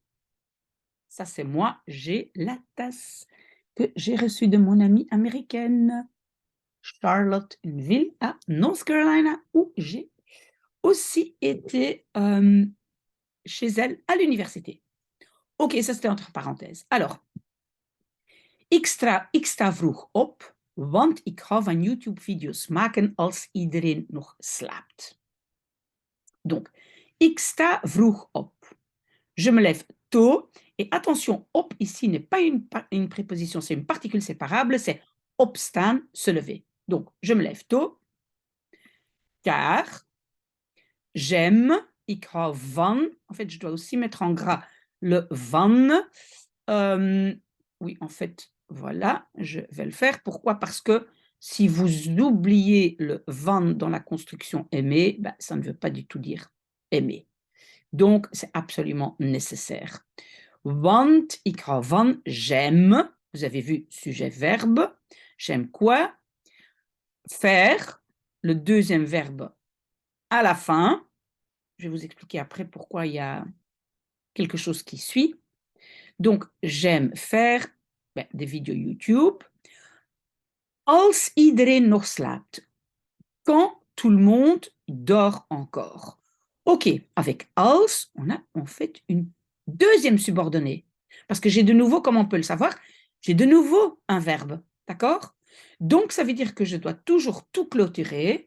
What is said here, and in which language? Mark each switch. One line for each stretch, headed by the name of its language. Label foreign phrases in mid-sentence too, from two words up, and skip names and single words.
French: Ça, c'est moi, j'ai la tasse que j'ai reçue de mon amie américaine, Charlotte, une ville à North Carolina, où j'ai aussi été chez elle à l'université. Ok, ça c'était entre parenthèses. Alors,
Dutch: ik sta vroeg op, want ik hou van YouTube-video's maken als iedereen nog slaapt. Donc, ik sta vroeg op.
French: Je me lève tôt. Et attention, op ici n'est pas une préposition, c'est une particule séparable, c'est opstaan, se lever. Donc, je me lève tôt, car j'aime,
Dutch: ik hou van.
French: En fait, je dois aussi mettre en gras le van. Oui, en fait, voilà, je vais le faire. Pourquoi? Parce que si vous oubliez le van dans la construction aimer, ben, ça ne veut pas du tout dire aimer. Donc, c'est absolument nécessaire.
Dutch: Want, ik hou van,
French: j'aime. Vous avez vu, sujet-verbe. J'aime quoi? Faire, le deuxième verbe à la fin. Je vais vous expliquer après pourquoi il y a quelque chose qui suit. Donc, j'aime faire des vidéos YouTube.
Dutch: Als iedereen nog slaapt.
French: Quand tout le monde dort encore. OK, avec als, on a en fait une deuxième subordonnée. Parce que j'ai de nouveau, comme on peut le savoir, j'ai de nouveau un verbe. D'accord? Donc, ça veut dire que je dois toujours tout clôturer.